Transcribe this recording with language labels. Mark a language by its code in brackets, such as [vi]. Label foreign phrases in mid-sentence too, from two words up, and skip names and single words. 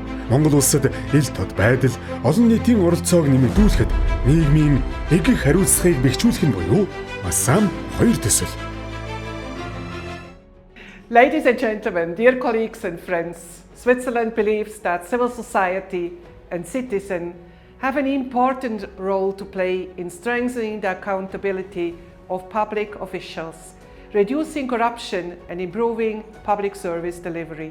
[mn] Монгол улсад ил тод байдал, олон нийтийн оролцоог нэмэгдүүлэхэд нийгмийн эгэх хариуцлагыг бэхжүүлэх нь буюу АСАМ 2 төсөл. [en] Ladies and gentlemen, dear colleagues and friends, Switzerland believes that civil society and citizens have an important role to play in strengthening the accountability of public officials, reducing corruption and improving public service delivery.